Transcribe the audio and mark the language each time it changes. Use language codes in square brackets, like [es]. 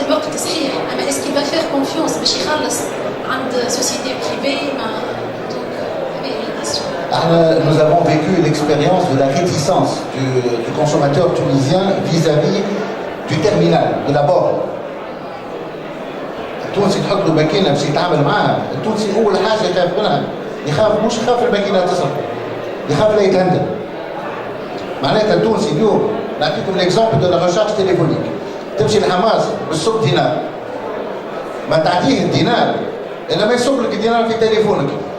[ar] باش يخلص عند [fr] société privée [ar] donc هذه هي الكيستيون. [fr] Nous avons vécu l'expérience de la réticence du consommateur tunisien vis-à-vis du terminal, de la borne. [ar] التونسي تحط له ماكينه باش يتعامل معاها، التونسي اول حاجه يخاف منها، مش يخاف الماكينه تصرف، يخاف لا يتهندل. معناتها التونسي اليوم نعطيكم ليكزومبل دو لا ريشارج تليفونيك، تمشي لحماس بالسوق دينار، ما تعطيه الدينار الا ما يصب لك الدينار في تليفونك.